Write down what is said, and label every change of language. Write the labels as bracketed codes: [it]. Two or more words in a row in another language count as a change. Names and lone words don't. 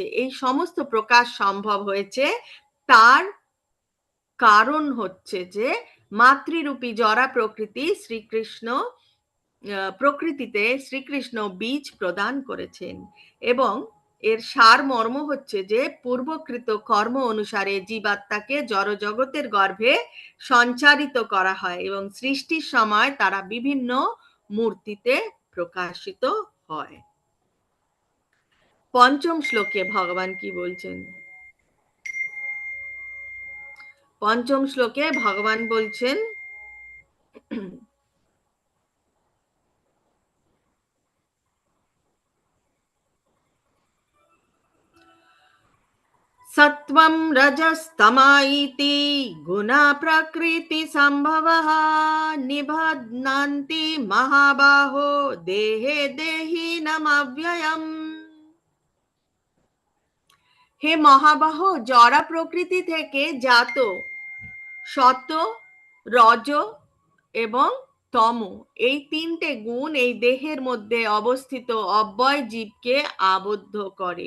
[bn] এই সমস্ত প্রকাশ সম্ভব হয়েছে তার কারণ হচ্ছে যে মাতৃরূপী জরা প্রকৃতিতে শ্রীকৃষ্ণ বীজ প্রদান করেছেন এবং এর সার মর্ম হচ্ছে যে পূর্বকৃত কর্ম অনুসারে জীবাত্মাকে জড় জগতের গর্ভে সঞ্চারিত করা হয় এবং সৃষ্টির সময় তারা বিভিন্ন মূর্তিতে প্রকাশিত হয়। পঞ্চম শ্লোকে ভগবান কি বলছেন? পঞ্চম শ্লোকে ভগবান বলছেন, [sa] सत्वं रजस्तमा इति गुणा प्रकृति संभवः निबध्नन्ति महाबाहो देहे देहिनमव्ययम्। [bn] হে মহাবাহ, জড়া প্রকৃতি থেকে জাত সত, রজ এবং তম এই তিনটে গুণ এই দেহের মধ্যে অবস্থিত অব্যয় জীবকে আবদ্ধ করে।